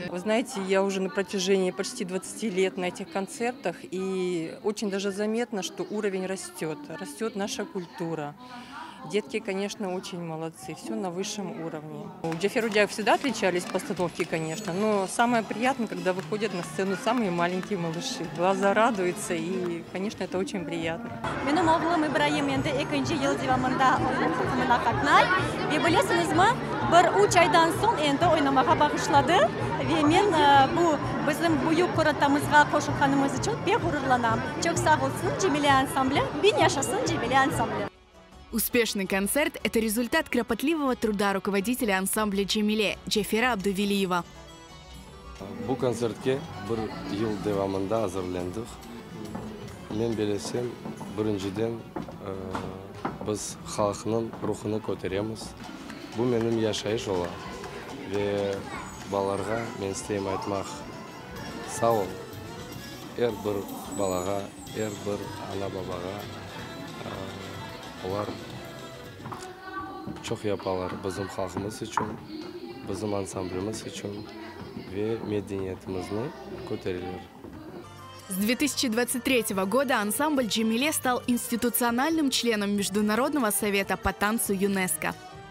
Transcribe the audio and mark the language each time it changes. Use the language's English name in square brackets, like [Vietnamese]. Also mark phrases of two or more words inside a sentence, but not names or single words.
[Russian] Вы знаете, я уже на протяжении почти 20 лет на этих концертах, и очень даже заметно, что уровень растет. Растет наша культура. Детки, конечно, очень молодцы, все на высшем уровне. У Джаферудяев всегда отличались постановки, конечно, но самое приятное, когда выходят на сцену самые маленькие малыши. Глаза радуются, и, конечно, это очень приятно. [Crimean Tatar] Benim oğlum İbrahim endi 2. yıl divamında takımına katnay ve biliyorsunuzmu bir 3 aydan son endi oynamağa bağışladı ve men bu bizim büyük koratamızga koşulganımız için pek gururlanam. Çok sağ olsun Джемиле ансамблі, bin yaşasın Джемиле ансамблі. [Russian] Успешный концерт – это результат кропотливого труда руководителя ансамбля «Джемиле» Джафера Абдувилиева. [Crimean Tatar] Bu konsertке bir yıl devamında hazırlandık. Men bilesem, birinciden biz halkının ruhunu kotaramiz. Bu benim yaşayış ola ve balarga men isteyim aytmak sağ ol. Her bir balaga, her bir ana babaga ular çok yaparlar bizim halkımız için, bizim ansamblimiz için ve medeniyetimizni kotarırlar. [Russian] С 2023 года ансамбль «Джемиле» стал институциональным членом Международного совета по танцу ЮНЕСКО.